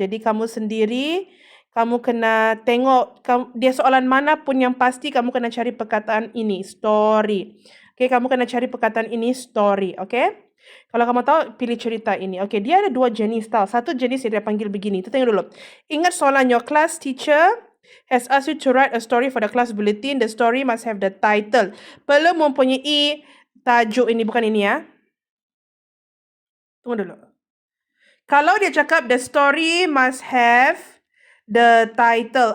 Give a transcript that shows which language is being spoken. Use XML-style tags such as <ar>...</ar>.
<ms>Jadi kamu sendiri, kamu kena tengok dia soalan mana pun yang pasti kamu kena cari perkataan ini, story. Okay, kamu kena cari perkataan ini, story. Okay. Kalau kamu tahu, pilih cerita ini. Okay, dia ada dua jenis tau. Satu jenis dia panggil begini. Kita tengok dulu. Ingat soalan</ms> <en>your class teacher has asked you to write a story for the class bulletin. The story must have the title.</en> <ms>Perlu mempunyai tajuk ini. Bukan ini ya. Tunggu dulu. Kalau dia cakap</ms> <en>the story must have the title.</en>